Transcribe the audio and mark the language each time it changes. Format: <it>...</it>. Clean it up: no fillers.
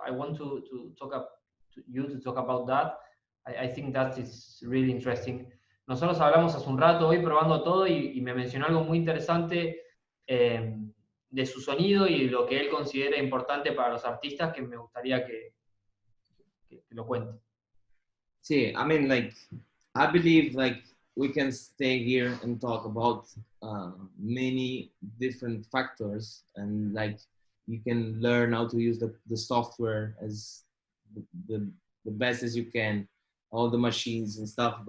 <en>I want to talk about that. I think that is really interesting.</en> <es>Nosotros hablamos hace un rato hoy probando todo y me mencionó algo muy interesante de su sonido y lo que él considera importante para los artistas, que me gustaría que lo cuente.</es> <en>See, I mean, like, I believe like we can stay here and talk about many different factors, and like you can learn how to use the software as the, the best as you can, all the machines and stuff.</en>